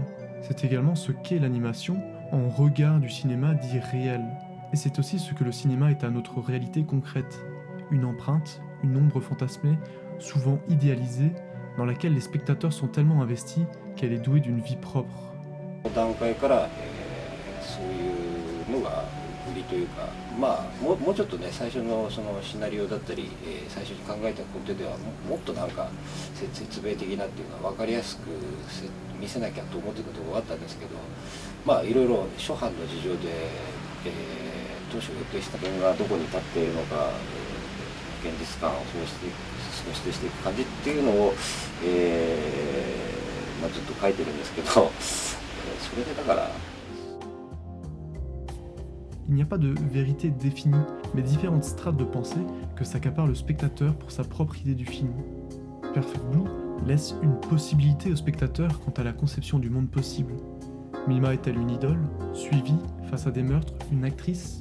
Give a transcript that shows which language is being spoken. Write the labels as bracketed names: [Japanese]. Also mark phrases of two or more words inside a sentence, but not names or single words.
[French] C'est également ce qu'est l'animation en regard du cinéma dit réel. Et c'est aussi ce que le cinéma est à notre réalité concrète. Une empreinte, une ombre fantasmée, souvent idéalisée, dans laquelle les spectateurs sont tellement investis qu'elle est douée d'une vie propre. [Japanese] 段階から、そういうのが売りというか、もうちょっとね最初のそのシナリオだったり、最初に考えたことではもっとなんか説明的なっていうのは分かりやすく見せなきゃと思ってたところがあったんですけど、いろいろ諸般の事情で、当初予定した点がどこに立っているのか、現実感を喪失していく感じっていうのを、ずっと書いてるんですけど、それでだから。 [French] Il n'y a pas de vérité définie, mais différentes strates de pensée que s'accapare le spectateur pour sa propre idée du film. Perfect Blue laisse une possibilité au spectateur quant à la conception du monde possible. Mima est-elle une idole, suivie, face à des meurtres, une actrice?